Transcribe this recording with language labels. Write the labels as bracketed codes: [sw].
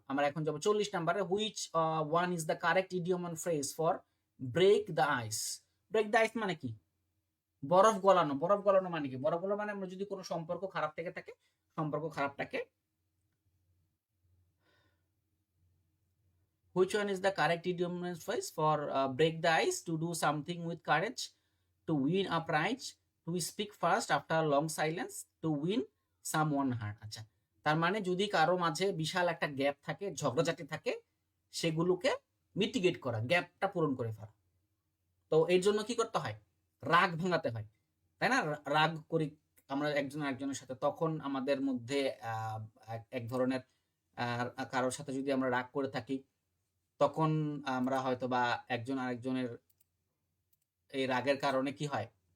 [bn] আমরা এখন যাবো 40 নাম্বারে। [en] Which one is the correct idiom and phrase for break the ice? [bn] Break the আইস মানে কি? বরফ গলানো। বরফ গলানো মানে কি? বরফ গলানো মানে আমরা যদি কোনো সম্পর্ক খারাপ থেকে থাকে, সম্পর্ক খারাপটাকে, [en] which one is the correct idiom and phrase for break the ice? To do something with courage, to win a prize, to speak first after a long silence, to win someone heart. [bn] আচ্ছা, তার মানে যদি কারো মাঝে বিশাল একটা gap থাকে, ঝগড়াঝাটি থাকে, সেগুলোকে মিটিগেট করা, গ্যাপটা পূরণ করে ফেলা। তো এর জন্য কি করতে হয়? রাগ ভাঙাতে হয়, তাই না? রাগ করি আমরা একজন আরেকজনের সাথে, তখন আমাদের মধ্যে এক ধরনের কারোর সাথে যদি আমরা রাগ করে থাকি, তখন আমরা হয়তো বা একজন আরেকজনের এই রাগের কারণে কি হয়?